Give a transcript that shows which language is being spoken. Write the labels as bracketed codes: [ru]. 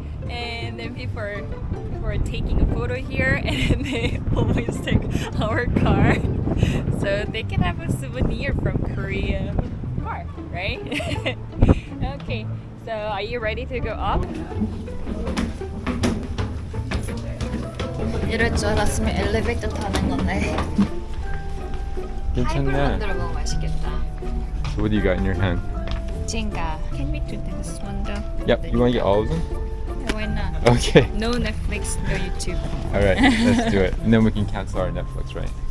[en] And then people are taking a photo here, and they always take our car, so they can have a souvenir from Korea car, right? Okay, so are you ready to go up? [ko] 이럴 줄 알았으면 엘리베이터 타는 건데. 괜찮네. 만들어 먹으면 맛있겠다. [en] So what do you got in your hand? Jenga. Can we do this one though? Yep, you want to get all of them? Yeah, why not? Okay. No Netflix, no YouTube. Alright, let's do it. And then we can cancel our Netflix, right?